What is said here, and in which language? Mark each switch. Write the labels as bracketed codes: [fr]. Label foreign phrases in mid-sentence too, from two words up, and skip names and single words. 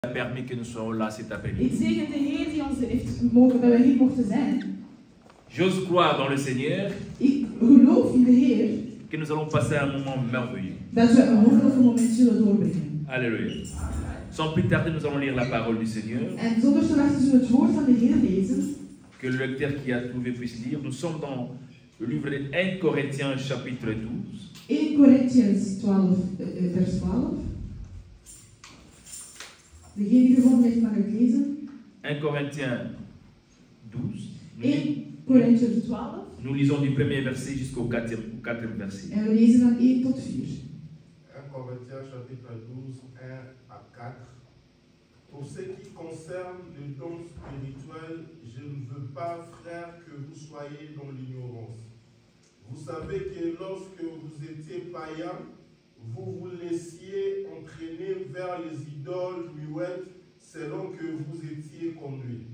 [fr] a permis que nous soyons là cet après-midi. [nl] Ik zegen de Heer die ons heeft mogen, dat we hier mochten zijn. [fr] J'ose croire dans le Seigneur [nl] Ik geloof in de Heer [fr] que nous allons passer un moment merveilleux. [nl] dat we een wonderlijke moment zullen doorbrengen. [fr] Alléluia. Sans plus tarder, nous allons lire la parole du Seigneur. [nl] En zonder te wachten zullen we het woord van de Heer lezen. [fr] Que le lecteur qui a trouvé puisse lire. Nous sommes dans le livre de 1 Corinthiens chapitre 12. [en] 1 Corinthians 12, vers 12. [nl] Degene die gevonden heeft mag het lezen. [fr] 1 Corinthiens 12. [en] 1 Corinthians 12. [fr] Nous lisons du premier verset jusqu'au quatrième verset. [nl] En we lezen van 1 tot 4. [fr] 1 Corinthiens chapitre 12, 1 à 4. Pour ce qui concerne les dons spirituels, je ne veux pas, frères, que vous soyez dans l'ignorance. Vous savez que lorsque vous étiez païens, vous vous laissiez entraîner vers les idoles muettes selon que vous étiez conduits.